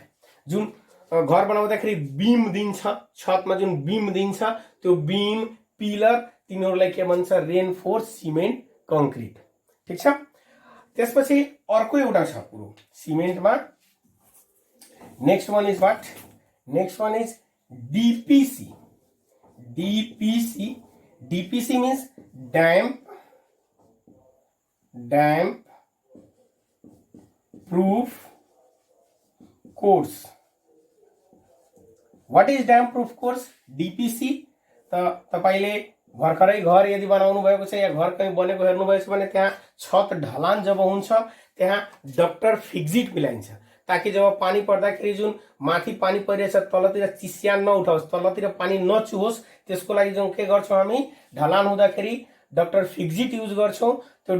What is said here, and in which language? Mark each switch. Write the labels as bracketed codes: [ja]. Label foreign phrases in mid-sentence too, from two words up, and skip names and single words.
[ne] जुन घर बनाउँदाखेरि बीम दिन्छ, छतमा जुन बीम दिन्छ त्यो बीम, पिलर तिनीहरूलाई के भन्छ, [en] reinforce cement concrete, [ne] ठीक छ। त्यसपछि अर्को एउटा छ कुरो सिमेन्टमा, [en] next one is what, next one is DPC. DPC, DPC means damp, damp proof course. what is damp proof course? [ne] डीपीसी त तपाईले भर्खरै घर यदि बनाउनु भएको छ या घर कहीँ बनेको हेर्नु भएको छ भने त्यहाँ छत ढलान जब हुन्छ त्यहाँ डक्टर फिक्जिट मिलाइन्छ, ताकि जब पानी पर्दाखेरि जुन माथि पानी परिरहेछ तलतिर चिस्यान नउठाओस्, तलतिर पानी नचुहोस्, त्यसको लागि जुन के गर्छौं हामी, ढलान हुँदाखेरि डक्टर फिक्जिट युज गर्छौं।